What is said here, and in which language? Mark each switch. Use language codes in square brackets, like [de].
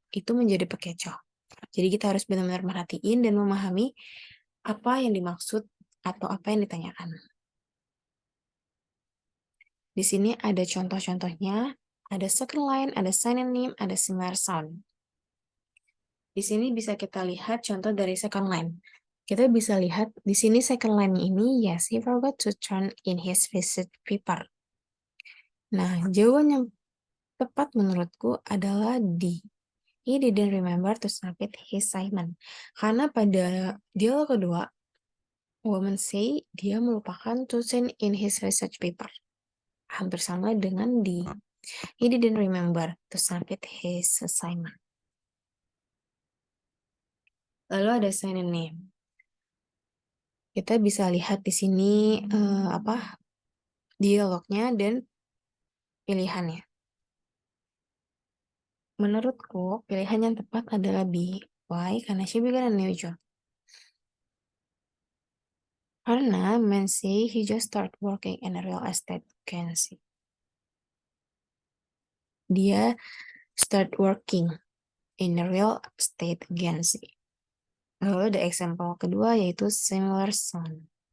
[id] Itu menjadi pekecoh. Jadi kita harus benar-benar merhatiin dan memahami apa yang dimaksud atau apa yang ditanyakan. Di sini ada contoh-contohnya, ada second line, ada synonym, ada similar sound. Di sini bisa kita lihat contoh dari second line. Kita bisa lihat di sini [en] second line [id] ini, [en] yes, he forgot to turn in his visit paper. [id] Nah, jawaban yang tepat menurutku adalah D. [en] He didn't remember to submit his assignment. [id] Karena pada dialog kedua, [en] woman say [id] dia melupakan [en] to send in his research paper. [id] Hampir sama dengan D. [en] He didn't remember to submit his assignment. [id] Lalu ada synonym. Kita bisa lihat di sini dialognya dan pilihannya. Menurutku, pilihan yang tepat adalah B. [en] Why? [id] Karena [en] she began a new job. [id] Karena [en] men say he just started working in a real estate agency. [id] Dia [en] start working in a real estate agency. [id] Lalu ada example kedua yaitu similar sound.